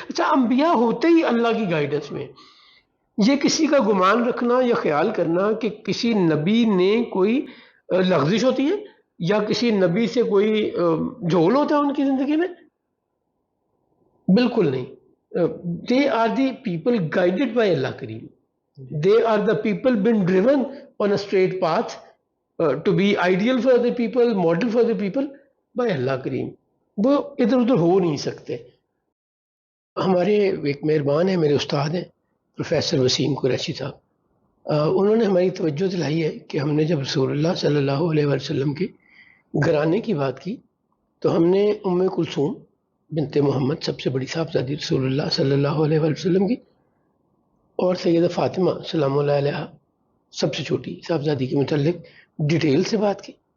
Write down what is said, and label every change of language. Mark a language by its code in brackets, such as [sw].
[ur] اچھا, انبیاء ہوتے ہی اللہ کی گائیڈنس میں. یہ کسی کا گمان رکھنا یا خیال کرنا کہ کسی نبی نے کوئی لغزش ہوتی ہے یا کسی نبی سے کوئی جھول ہوتا ہے ان کی زندگی میں, بالکل نہیں. [en] They are the people guided by Allah Karim. They are the people been driven on a straight path to be ideal for the people, model for the people by Allah Karim. [ur] وہ ادھر ادھر ہو نہیں سکتے. ہمارے ایک مہربان ہیں, میرے استاد ہیں پروفیسر وسیم قریشی صاحب, انہوں نے ہماری توجہ دلائی ہے کہ ہم نے جب رسول اللہ صلی اللہ علیہ وسلم کے گھرانے کی بات کی تو ہم نے ام کلثوم بنت محمد, سب سے بڑی صاحبزادی رسول اللہ صلی اللہ علیہ وسلم کی, اور سیدہ فاطمہ سلام اللہ علیہ سب سے چھوٹی صاحبزادی کے متعلق ڈیٹیل سے بات کی.